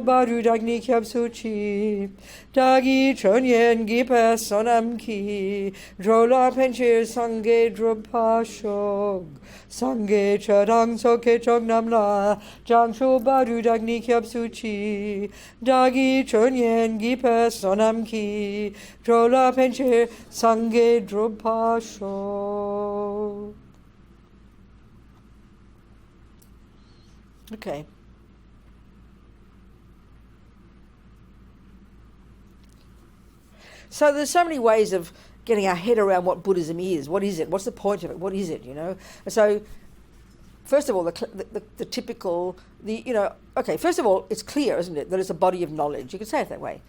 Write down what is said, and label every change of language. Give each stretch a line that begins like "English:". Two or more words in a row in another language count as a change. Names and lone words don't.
Tibetan: བར་དུ་བདག་ནི་སྐྱབས་སུ་མཆི། བདག་གིས་ཆོས་ཉན་བགྱིས་པའི་བསོད་ནམས་ཀྱིས། འགྲོ་ལ་ཕན་ཕྱིར་སངས་རྒྱས་འགྲུབ་པར་ཤོག། སངས་རྒྱས་ཆོས་དང་ཚོགས་ཀྱི་མཆོག་རྣམས་ལ། བྱང་ཆུབ་བར་དུ་བདག་ནི་སྐྱབས་སུ་མཆི། བདག་གིས་ཆོས་ཉན་བགྱིས་པའི་བསོད་ནམས་ཀྱིས། འགྲོ་ལ་ཕན་ཕྱིར་སངས་རྒྱས་འགྲུབ་པར་ཤོག.
English: Okay. So there's so many ways of getting our head around what Buddhism is. What is it? What's the point of it? What is it? So first of all, the typical, first of all, it's clear, isn't it, that it's a body of knowledge. You could say it that way.